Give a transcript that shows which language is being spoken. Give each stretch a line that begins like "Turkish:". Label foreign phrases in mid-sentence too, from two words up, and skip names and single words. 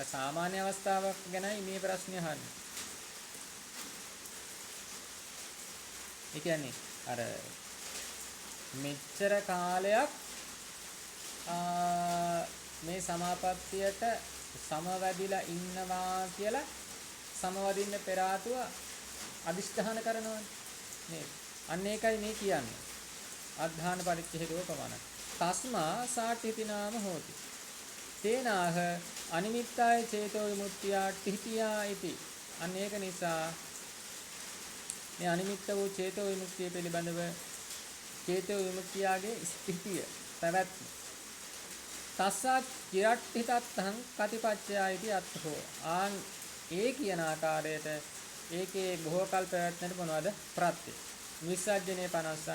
Sinhala: සාමාන්‍ය අවස්ථාවක් ගැනයි මේ ප්‍රශ්නේ අහන්නේ. ඒ කියන්නේ අර මෙච්චර කාලයක් මේ සමාපත්තියට සමවැදිලා ඉන්නවා කියලා සමවදින්න පෙර ආතුව අදිෂ්ඨාන කරනවා නේද? අන්න ඒකයි මේ කියන්නේ.
Pali: අද්ධාන පරිච්ඡේදෝ පවන. තස්මා සාඨිති නාම හෝති. තේනාහ අනිමිත්තාය චේතෝ විමුක්තියා තිහිතියා ඉති.
Sinhala: අන්න ඒක නිසා මේ අනිමිත්ත වූ චේතෝ විමුක්තිය පිළිබඳව චේතෝ විමුක්තියගේ ස්ථිතිය පැවැත්ම
Pali: තස්සා චිරට්ඨිතත්තං කතිපච්චයයිති අත්ථෝ.
Sinhala: ඒ කියන ආකාරයට ඒකේ බොහෝ කල් පැවැත්මට මොනවද ප්‍රත්‍ය විසර්ජනේ 50.